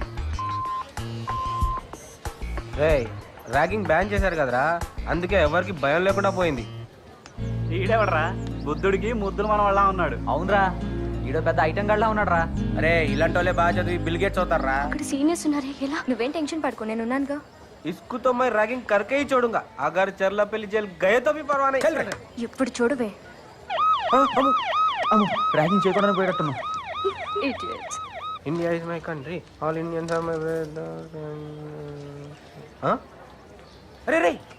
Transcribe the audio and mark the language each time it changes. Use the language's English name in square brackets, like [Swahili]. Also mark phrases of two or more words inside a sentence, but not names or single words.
[Telugu] ర్యాగింగ్ బ్యాన్ చేశారు కదరా, అందుకే ఎవరికి భయం లేకుండా పోయింది. ఈడెవడరా? బుద్ధుడికి ముద్దులు మన వాళ్ళ ఉన్నాడు. అవునరా, ఈడో పెద్ద ఐటెం గడ్లా ఉన్నాడు రా. అరే ఇలాంటి వాళ్ళే బాగా చదివి బిల్ గేట్స్ అవుతారా? అక్కడ సీనియర్స్ ఉన్నారే, ఎలా? నువ్వేం టెన్షన్ పడుకో, నేను ఉన్నానుగా. [Hindi] इसको तो मैं रैगिंग करके ही छोड़ूंगा, अगर चरला पेली जेल गए तो भी परवाह नहीं. [Telugu] ఇప్పుడు చూడవే. ర్యాగింగ్ చేయకుండా పోయేటట్టున్నావు. [English] Idiots. India is my country, all Indians are my [Telugu] అరే రే